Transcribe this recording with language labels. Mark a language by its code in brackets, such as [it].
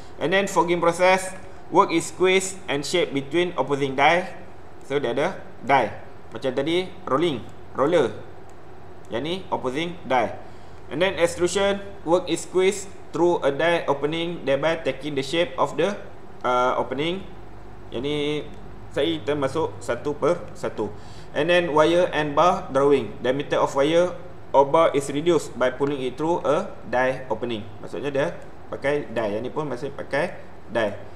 [en] And then fogging process, work is squeezed and shape between opposing die. [ms] So dia ada die macam tadi, roller, yang ni opposing die. [en] And then extrusion, work is squeezed through a die opening, thereby taking the shape of the opening. [ms] Yang ni kita masuk satu per satu. [en] And then wire and bar drawing, diameter of wire or bar is reduced by pulling it through a die opening. [ms] Maksudnya dia pakai die, yang ni pun masih pakai die.